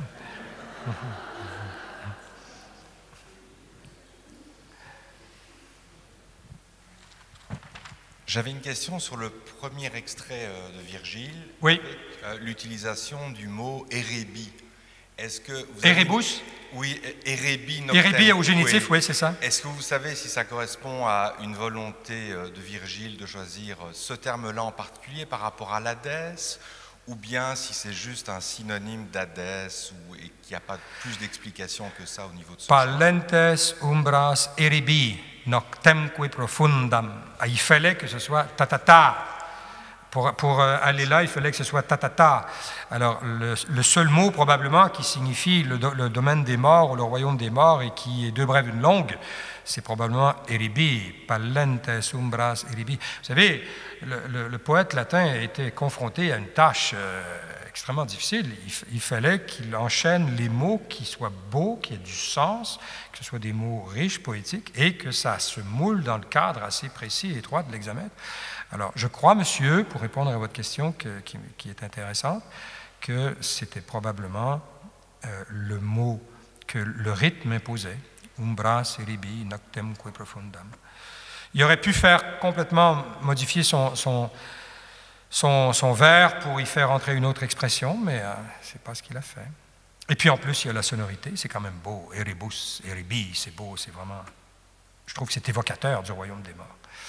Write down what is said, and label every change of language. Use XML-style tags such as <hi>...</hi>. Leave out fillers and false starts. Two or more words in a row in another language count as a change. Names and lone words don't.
<fr>J'avais une question sur le premier extrait de Virgile, Oui. avec l'utilisation du mot érébi. Est-ce que vous Erebus? Oui,</fr> <la>érébi noctem.</la> <fr>Érébi au génitif, oui, c'est ça. Est-ce que vous savez si ça correspond à une volonté de Virgile de choisir ce terme-là en particulier par rapport à l'Hadès, ou bien si c'est juste un synonyme d'Hadès et qu'il n'y a pas plus d'explication que ça au niveau de ce</fr> <la>Palentes umbras erebi noctemque profundam.</la> <fr>Il fallait que ce soit tatata. Pour aller là, il fallait que ce soit tatata. Alors, le seul mot probablement qui signifie le domaine des morts ou le royaume des morts et qui est deux brèves une longue, c'est probablement eribi,</fr> <la>palentes umbras eribi.</la> <fr>Vous savez, le poète latin était confronté à une tâche extrêmement difficile. Il fallait qu'il enchaîne les mots qui soient beaux, qui aient du sens, que ce soit des mots riches, poétiques, et que ça se moule dans le cadre assez précis et étroit de l'hexamètre. Alors, je crois, monsieur, pour répondre à votre question qui est intéressante, que c'était probablement le mot que le rythme imposait,</fr> <la>umbras eribi noctemque profundam.</la> <fr>Il aurait pu faire complètement modifier son vers pour y faire entrer une autre expression, mais ce n'est pas ce qu'il a fait. Et puis en plus, il y a la sonorité, c'est quand même beau. Eribus, eribi, c'est beau, c'est vraiment... Je trouve que c'est évocateur du royaume des morts.</fr>